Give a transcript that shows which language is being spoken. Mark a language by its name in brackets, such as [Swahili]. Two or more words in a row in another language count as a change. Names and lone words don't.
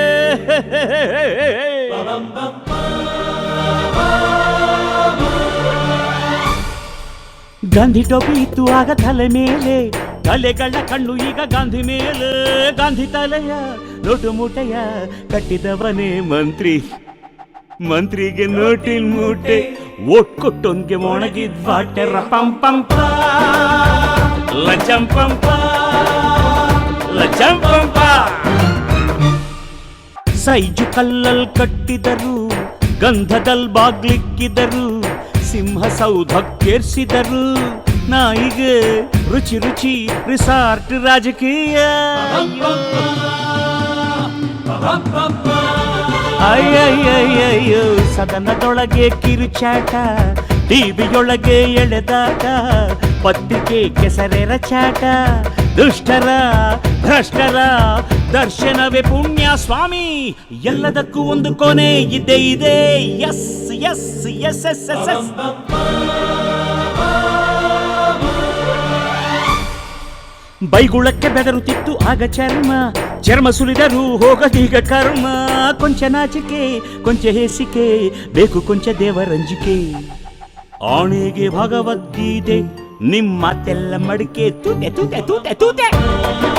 [Kannada] ಗಾಂಧಿ ಟೋಪಿ ಇತ್ತು ಆಗ ತಲೆ ಮೇಲೆ ತಲೆಗಳ ಕಣ್ಣು ಈಗ ಗಾಂಧಿ ಮೇಲೆ ಗಾಂಧಿ ತಲೆಯ ನೋಟು ಮೂಟೆಯ ಕಟ್ಟಿದವನೇ ಮಂತ್ರಿ ಮಂತ್ರಿಗೆ ನೋಟಿನ ಮೂಟೆ ಓಟ್ ಕೊಟ್ಟೊಂದ್ಗೆ ಒಣಗಿದ್ ವಾಟೆರ ಪಂ ಪಂ ಪ ಲಂಚಂ ಪಂ ಪ ಲಂಚಂ ಪಂ ಪ ಸೈಜು ಕಲ್ಲಲ್ ಕಟ್ಟಿದರು ಗಂಧದಲ್ ಬಾಗ್ಲಿಕ್ಕಿದರು ಸಿಂಹ ಸೌಧಕ್ಕೇರ್ಸಿದರು ನಾಯಿಗೆ ರುಚಿ ರುಚಿ ರಿಸಾರ್ಟ್ ರಾಜಕೀಯ ಅಯ್ಯಯ್ಯಯ್ಯಯ್ಯೋ ಸದನದೊಳಗೆ ಕಿರುಚಾಟ ಟಿವಿಯೊಳಗೆ ಎಳೆದಾಟ ಪತ್ರಿಕೆ ಕೆಸರೆರ ಚಾಟ ದುಷ್ಟರ ಭ್ರಷ್ಟರ ದರ್ಶನವೇ ಪುಣ್ಯ ಸ್ವಾಮಿ ಎಲ್ಲದಕ್ಕೂ ಒಂದು ಕೊನೆ ಇದ್ದೇ ಇದೆ [English] yes yes yes yes yes yes [Kannada] ಬೈಗುಳಕ್ಕೆ ಬೆದರುತ್ತಿತ್ತು ಆಗ ಚರ್ಮ ಸುಲಿದರೂ ಹೋಗದೀಗ ಕರ್ಮ ಕೊಂಚ ನಾಚಿಕೆ ಕೊಂಚ ಹೇಸಿಕೆ ಬೇಕು ಕೊಂಚ ದೇವರಂಜಿಕೆ ಆಣೆಗೆ ಭಗವದ್ಗೀತೆ ನಿಮ್ಮ ಮಾತೆಲ್ಲ ಮಡಿಕೆ ತೂತೆ ತೂತೆ ತೂತೆ ತೂತೆ